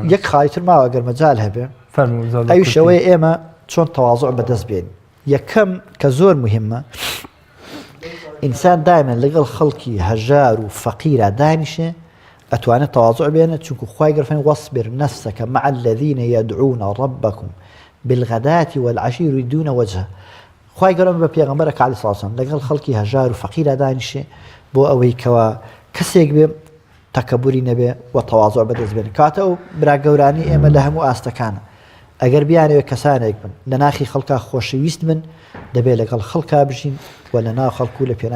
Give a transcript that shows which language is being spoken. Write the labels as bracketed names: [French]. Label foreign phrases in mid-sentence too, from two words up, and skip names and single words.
[Central Kurdish] یەک خاڵیتر ماوە ئەگەر مەجال هەبێ ئەوی شەوەی ئێمە چۆن تەواضع بەدەست بێن یەکەم کە زۆر مهمە ئینسان دائما لەگەڵ خەڵکی هەژار و فەقیرە دانیشێ ئەتوانێت تەواضع بێنە چونکو خوای گەورە فەرمێ وەصبر نەفسەکە [Arabic] مع الذین یدعون ربکم بالغداة والعشی یریدون وجهه [Central Kurdish] خوای گەورە بە پێغەمبەرەکە [Arabic] عەلەیهی السەڵات وەسەلام [Central Kurdish] لەگەڵ خەڵکی هەژار و فەقیرە دانیشێ بۆ ئەوەی کەوا کەسێک بێ تەکەبوری نەبێ و تەواضع بەدەست بێنێ کاتە ئەو برا گەورانی ئێمە لە هەموو ئاستەکانە ئەگەر بیانەوێت کەسانێک بن لە ناخی خەڵکا خۆشەویست من دەبێت لەگەڵ خەڵکا بژین و لە ناو خەڵکو لە پێناوی